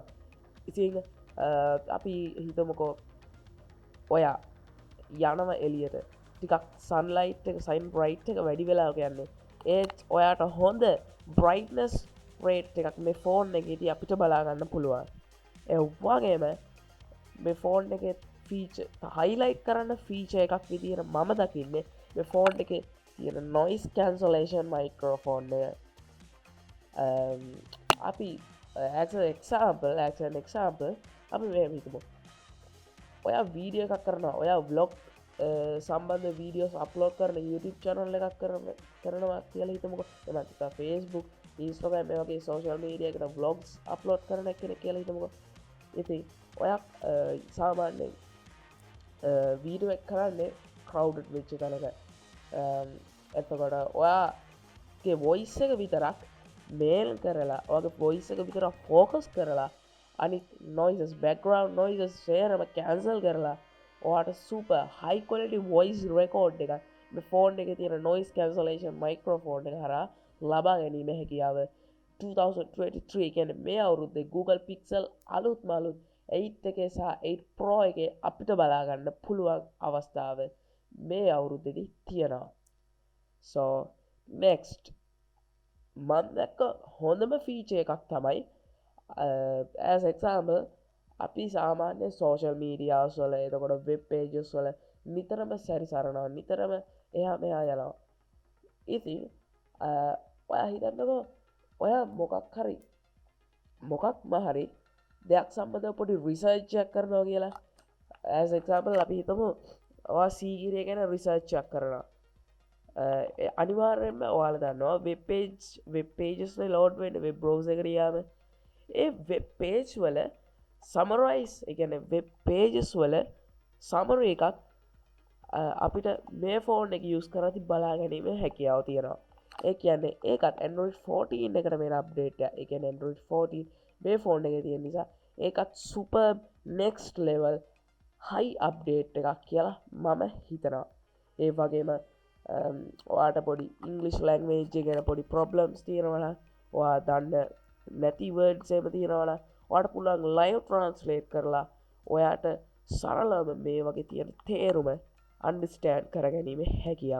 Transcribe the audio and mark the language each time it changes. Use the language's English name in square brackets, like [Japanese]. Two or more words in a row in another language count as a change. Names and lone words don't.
[Sinhala] ඉතින් අපි හිතමුකෝ ඔයා යනම එළියට ටිකක් සන්ලයිට් එක [English] shine bright [Sinhala] එක වැඩි වෙලා කියන්නේ ඒත් ඔයාට හොඳ [English] brightness rate [Sinhala] එකක් මේ ෆෝන් එකේදී අපිට බලා ගන්න පුළුවන්. ඒ වගේම මේ ෆෝන් එකේ [English] feature highlight [Sinhala] කරන්න ෆීචර් එකක් විදියට මම දකින්නේ මේ ෆෝන් එකේ තියෙන [English] noise cancellation microphone [Sinhala] එක. අපි [English] as an example [Sinhala] අපි මේ හිතමු. ඔයා වීඩියෝ එකක් කරනවා ඔයා vlog සම්බන්ධ [English] videos upload [Sinhala] කරන [English] YouTube channel [Sinhala] එකක් කරනවා කියලා හිතමුකෝ. එහෙම නැත්නම් Facebook, Instagram මේ වගේ [English] social media [Sinhala] එකට [English] vlogs upload [Sinhala] කරන කෙනෙක් කියලා හිතමුකෝ. ඉතින් ඔයා සාමාන්‍යයෙන් වීඩියෝ එක කරන්නේ crowded වෙච්ච තැනක. එතකොට ඔයාගේ voice එක විතරක් මේල් කරලා ඔයාගේ voice එක විතරක් focus කරලා අනිත් noises [English] background noises [Sinhala] සේරම cancel කරලා ඔයාට [English] super high quality voice record [Sinhala] එකක් මේ ෆෝන් එකේ තියෙන [English] noise cancellation microphone [Sinhala] එක හරහා ලබා ගැනීම හැකියාව 2023 කියන්නේ මේ අවුරුද්දේ Google Pixel අලුත්ම අලුත් 8 එකේ සහ 8 Pro එකේ අපිට බලා ගන්න පුළුවන් අවස්ථාව මේ අවුරුද්දේදී තියෙනවා. [English] So next [Sinhala] මම දැක්ක හොඳම feature එකක් තමයි [English] as example [Sinhala] අපි සාමාන්‍ය [English] social media [Sinhala] වල එතකොට [English] web pages [Sinhala] වල නිතරම සැරිසරනවා නිතරම එහා මෙහා යනවා. ඉතින් ඔයා හිතන්නකෝ ඔයා මොකක්ම හරි දෙයක් සම්බන්ධව පොඩි රිසර්ච් එකක් කරනවා කියලා. [English] as example [Sinhala] අපි හිතමු ඔයා සීගිරිය ගැන රිසර්ච් එකක් කරනවා. අනිවාර්යෙන්ම ඔයාලා දන්නවා [English] web pages [Sinhala] වල load වෙන්න [English] web browser [Sinhala] එකට ගියාම ඒ [English] web page [Sinhala] වල summarize ඒ කියන්නේ [English] web pages [Sinhala] වල summary එකක් අපිට මේ ෆෝන් එක use කරද්දී බලා ගැනීම හැකියාව තියෙනවා. ඒ කියන්නේ ඒකත් Android 14 එකට වෙන අප්ඩේට් එක. ඒ කියන්නේ Android 14 මේ ෆෝන් එකේ තියෙන නිසා ඒකත් [English] super next level high update [Sinhala] එකක් කියලා මම හිතනවා. ඒ වගේම ඔයාට පොඩි [English] English language [Sinhala] එක ගැන පොඩි problems තියෙනවා නම් ඔයා දන්න නැති words එහෙම තියෙනවා නම් ඔයාට පුළුවන් [English] live translate [Sinhala] කරලා ඔයාට සරලව මේ වගේ තියෙන තේරුම understand කරගැනීම හැකියාව.